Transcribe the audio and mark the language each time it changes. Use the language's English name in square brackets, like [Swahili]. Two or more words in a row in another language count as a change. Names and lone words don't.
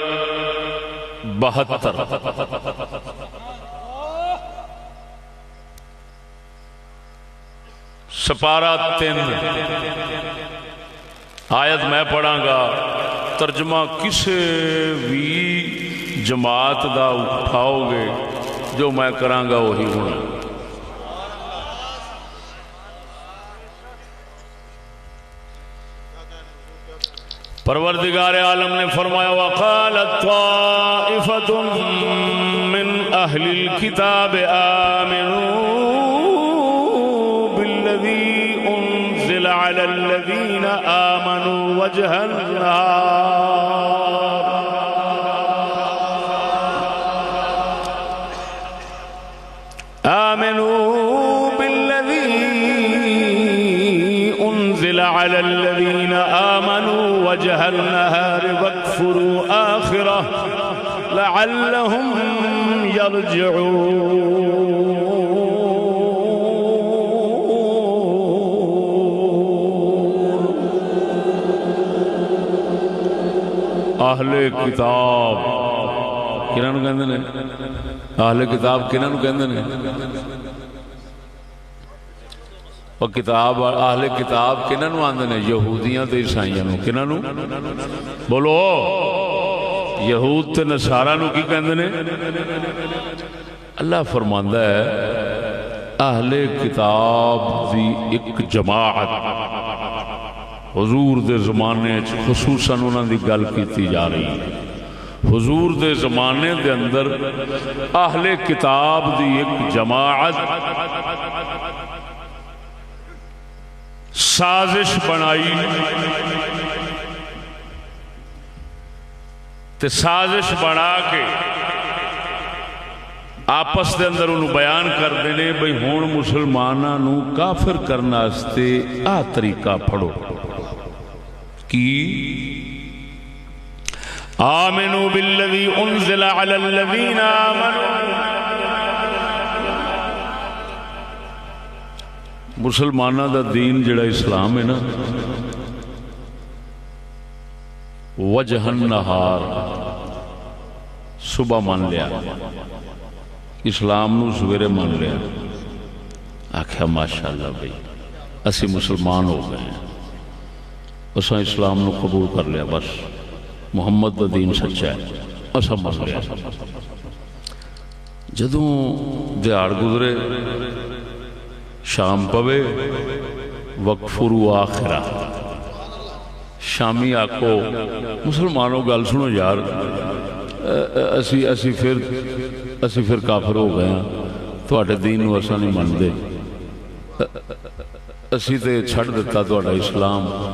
[Punjabi] 72، سپارہ 3 آیت میں پڑھاں گا، ترجمہ کسے بھی جماعت دا اٹھاؤ گے جو میں کراں گا وہی ہونا۔ پروردگار عالم نے فرمایا [Arabic] وقالت طائفة من اہل الكتاب آمنوا بالذی انزل على الذین آمنوا وجہ النہار آمنوا بالذی انزل على الذین آمنوا وجہ النہار واکفروا آخرہ لعلہم یرجعون۔ [Punjabi] اہل کتاب کنہاں نوں کہندے نے؟ اہل کتاب کنہاں نوں کہندے نے؟ اور کتاب اہل کتاب کنہاں نوں آندے نے؟ یہودیاں تے عیسائیاں نوں۔ کنہاں نوں؟ بولو، یہود تے نصارا نوں کی کہندے نے؟ اللہ فرماندا ہے اہل کتاب دی ایک جماعت حضور دے زمانے خصوصاً انہاں دی گل کیتی جا رہی ہے۔ حضور دے زمانے دے اندر اہل کتاب دی ایک جماعت سازش بنائی تے سازش بنا کے آپس دے اندر انہوں بیان کر دینے بھئی ہون مسلمانہ نو کافر کرنا استے آ طریقہ پڑھو کی [Arabic] آمنوا بالذی انزل علی الذین آمنوا۔ [Punjabi] مسلمانہ دا دین جڑا اسلام ہے نا، [Arabic] وجہ النہار [Punjabi] صبح مان لیا، اسلام نو سویرے مان لیا، آکھیا ماشاءاللہ بھئی اسی مسلمان ہو گئے ہیں، اساں اسلام نو قبول کر لیا، بس محمد دا دین سچا ہے، اساں من لیا۔ جدوں دیہاڑ گزرے، شام پوے، [Arabic] وقفروا آخرہ، [Punjabi] شامی آکو مسلمانوں گل سنو یار، اسی پھر کافر ہو گئے ہیں، تواڈے دین نو اساں نہیں مندے، اسی تے چھڑ دیتا تواڈا اسلام۔